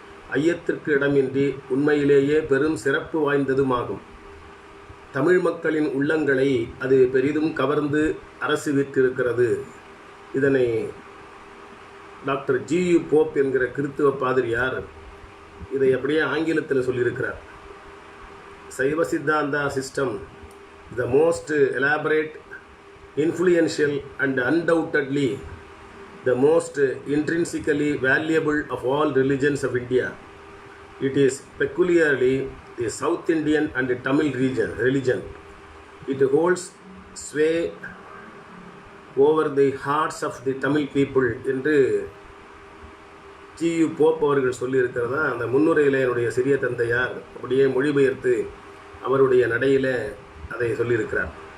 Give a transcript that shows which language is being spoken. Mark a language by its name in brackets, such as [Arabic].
[Tamil] ஐயத்திற்கு இடமின்றி உண்மையிலேயே பெரும் சிறப்பு வாய்ந்ததுமாகும். தமிழ் மக்களின் உள்ளங்களை அது பெரிதும் கவர்ந்து அரசு வீற்றிருக்கிறது. இதனை டாக்டர் ஜியு போப் என்கிற கிறித்துவ பாதிரியார் இதை அப்படியே ஆங்கிலத்தில் சொல்லியிருக்கிறார். [English] Saiva Siddhanta system the most elaborate, influential and undoubtedly the most intrinsically valuable of all religions of India. It is peculiarly the South Indian and Tamil religion. It holds sway over the hearts of the Tamil people [Tamil] என்று G U Pope அவர்கள் சொல்லியிருக்கிறதா அந்த முன்னுரையில் என்னுடைய சிறிய தந்தையார் அப்படியே மொழிபெயர்த்து அவருடைய நடையில் அதை சொல்லியிருக்கிறார்.